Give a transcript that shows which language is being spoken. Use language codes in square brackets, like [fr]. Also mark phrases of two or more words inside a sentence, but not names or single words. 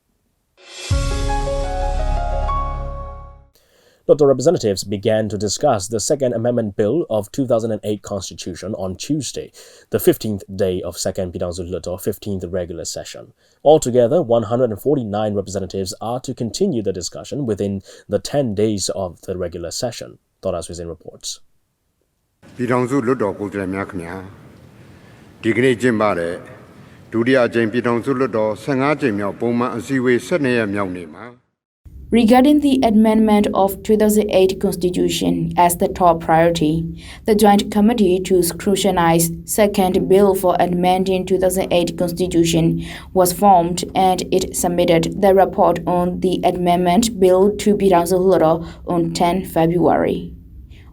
[en] Hluttaw representatives began to discuss the Second Amendment Bill of 2008 Constitution on Tuesday, the 15th day of Second Hluttaw 15th regular session. Altogether, 149 representatives are to continue the discussion within the 10 days of the regular session. Daw Aung San reports. [my] ပြည်ထောင်စုလွှတ်တော်ကိုယ်စားလှယ်များခင်ဗျာဒီကနေ့ကျင်းပတဲ့ဒုတိယအကြိမ်ပြည်ထောင်စုလွှတ်တော်15ကြိမ်မြောက်ပုံမှန်အစည်းအဝေး12ရက်မြောက်နေ့မှာ [en] Regarding the amendment of 2008 Constitution as the top priority, the Joint Committee to scrutinize second bill for amending 2008 Constitution was formed and it submitted the report on the amendment bill to Hluttaw on 10 February.